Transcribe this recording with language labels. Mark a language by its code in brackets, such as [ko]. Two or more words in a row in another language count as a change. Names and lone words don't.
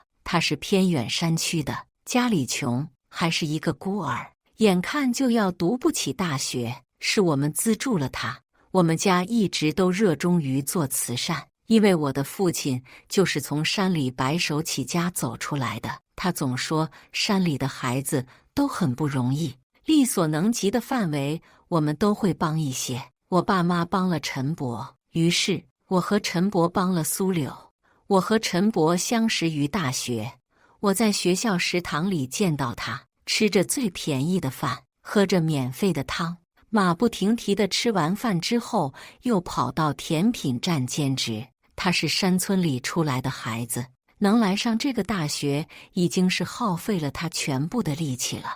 [zh] 他是偏遠山區的，家裡窮，還是一個孤兒，眼看就要讀不起大學，是我們資助了他。我們家一直都熱衷於做慈善，因為我的父親就是從山裡白手起家走出來的。他總說山裡的孩子都很不容易，力所能及的範圍我們都會幫一些。我爸媽幫了陳博，於是我和陳博幫了蘇柳。我和陳博相識於大學，我在學校食堂裡見到他，吃着最便宜的飯，喝着免費的湯，馬不停蹄地吃完飯之後又跑到甜品站兼職。他是山村裡出來的孩子，能來上這個大學已經是耗費了他全部的力氣了。